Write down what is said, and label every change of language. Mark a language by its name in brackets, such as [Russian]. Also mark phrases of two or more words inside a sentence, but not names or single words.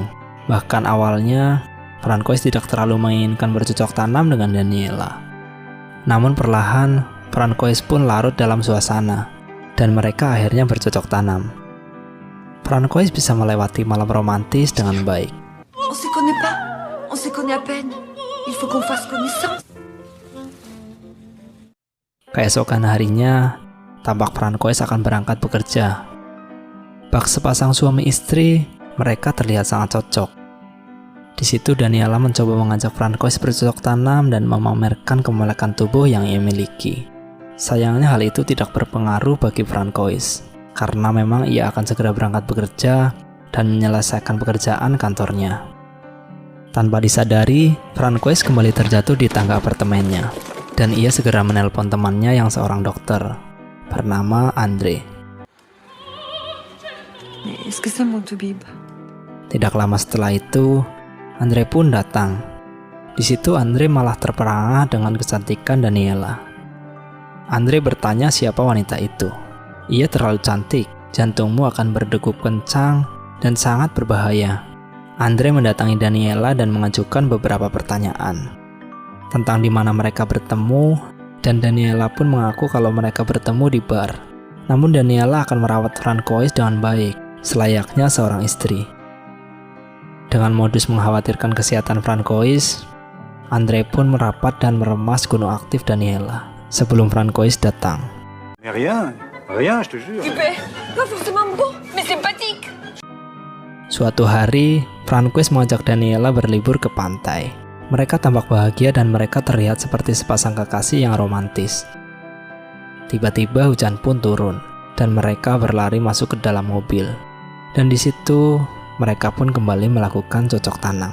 [Indonesian] Bahkan awalnya, Francois tidak terlalu menginginkan bercocok tanam dengan Daniela. Namun perlahan, Francois pun larut dalam suasana, dan mereka akhirnya bercocok tanam. Francois bisa melewati malam romantis dengan baik. [French] On se connaît pas, on se connaît à peine. Il faut qu'on fasse connaissance. [Indonesian] Keesokan harinya, tampak Francois akan berangkat bekerja. Bak sepasang suami istri, mereka terlihat sangat cocok. Di situ Daniela mencoba mengajak Francois bercocok tanam dan memamerkan kemelekan tubuh yang ia miliki. Sayangnya hal itu tidak berpengaruh bagi Francois, karena memang ia akan segera berangkat bekerja dan menyelesaikan pekerjaan kantornya. Tanpa disadari, Francois kembali terjatuh di tangga apartemennya, dan ia segera menelpon temannya yang seorang dokter, bernama Andre. [French] Est-ce que c'est mon toubib? [Indonesian] Tidak lama setelah itu, Andre pun datang. Di situ Andre malah terperangah dengan kecantikan Daniela. Andre bertanya siapa wanita itu. Ia terlalu cantik, jantungmu akan berdegup kencang dan sangat berbahaya. Andre mendatangi Daniela dan mengajukan beberapa pertanyaan tentang di mana mereka bertemu, dan Daniela pun mengaku kalau mereka bertemu di bar. Namun Daniela akan merawat Francois dengan baik, selayaknya seorang istri. Dengan modus mengkhawatirkan kesehatan Francois, Andre pun merapat dan meremas gunung aktif Daniela sebelum Francois datang. [French] Mais rien, je te jure. Super, pas forcément beau, mais sympathique. [Indonesian] Suatu hari, Francois mengajak Daniela berlibur ke pantai. Mereka tampak bahagia dan mereka terlihat seperti sepasang kekasih yang romantis. Tiba-tiba hujan pun turun dan mereka berlari masuk ke dalam mobil. Dan di situ mereka pun kembali melakukan cocok tanam.